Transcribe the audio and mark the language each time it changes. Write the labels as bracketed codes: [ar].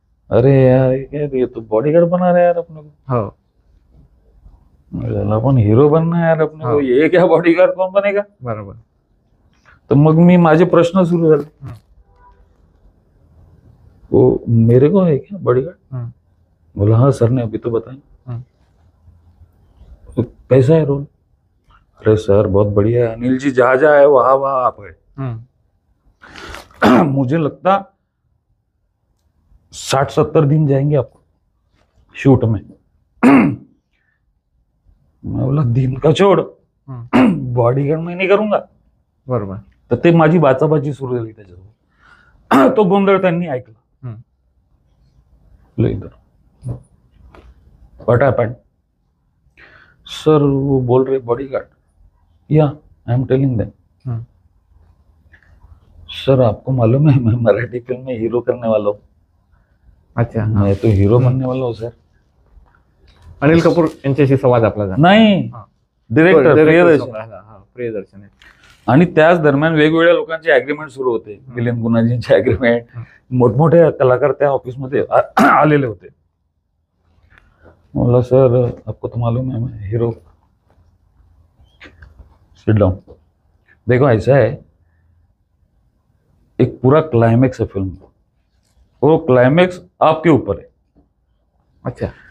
[hi] अरे यार ये तो बॉडीगार्ड बना रहा है यार अपने को, अपन हीरो बनना है यार अपने को, ये क्या बॉडीगार्ड कौन बनेगा. [mr] बरोबर. तर मग मी माझे प्रश्न सुरू झाले. [hi] वो मेरे को है क्या बॉडीगार्ड. बोला हाँ सर ने अभी तो बताया. तो कैसा है रोल. अरे सर बहुत बढ़िया है, अनिल जी जहाँ जहाँ है वहां वहां आप है. मुझे लगता 60-70 दिन जाएंगे आपको शूट में. मैं बोला दिन का छोड़, बॉडीगार्ड मैं नाही करूंगा. [mr] बरोबर. तर ते माझी बाचाबाची सुरू झाली त्याच्यासोबत. तो गोंधळ त्यांनी ऐकला. [hi] इधर [en] What happened. [hi] सर वो बोल रहे बॉडीगार्ड. [en] Yeah I am telling them. [hi] Sir आपको मालूम है मैं मराठी फिल्म में हीरो करने वाला हूँ. अच्छा. मैं तो हीरो बनने वाला हूँ सर. [mr] अनिल कपूर यांच्याशी संवाद आपला झाला. नाही, डिरेक्टर प्रियदर्शन. आणि त्याच दरम्यान वेगवेगळ्या लोकांचे अग्रीमेंट सुरू होते. मिलिंद गुन्हाजींचे अग्रीमेंट, मोठमोठे कलाकार त्या ऑफिसमध्ये आलेले होते. [hi] बोला सर आपको तो मालूम है मैं हीरो. [en] Sit down. [hi] देखो ऐसा है, एक पूरा क्लाइमेक्स है फिल्म, वो क्लाइमेक्स आपके ऊपर है. अच्छा.